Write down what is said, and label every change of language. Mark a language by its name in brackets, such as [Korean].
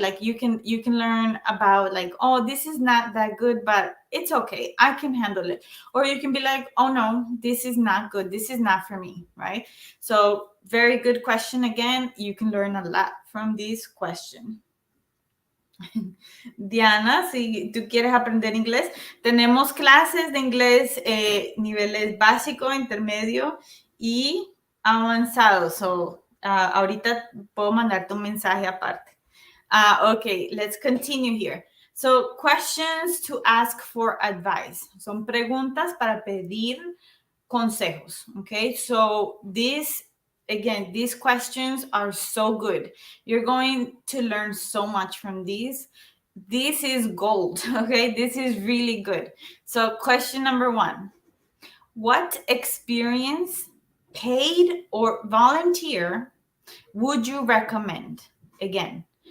[English] Like you can learn about, like, oh, this is not that good, but it's okay, I can handle it. Or you can be like, oh no, this is not good, this is not for me, right? So very good question. Again, you can learn a lot from this question. [Spanish] Diana, si tú quieres aprender inglés, tenemos clases de inglés niveles básico, intermedio y avanzado. So, ahorita puedo mandarte un mensaje aparte. [English] Okay, let's continue here. So, questions to ask for advice. [Spanish] Son preguntas para pedir consejos. [English] Okay, so these questions are so good. You're going to learn so much from these. This is gold. Okay, this is really good. So question number 1: what experience, paid or volunteer, would you recommend? Again,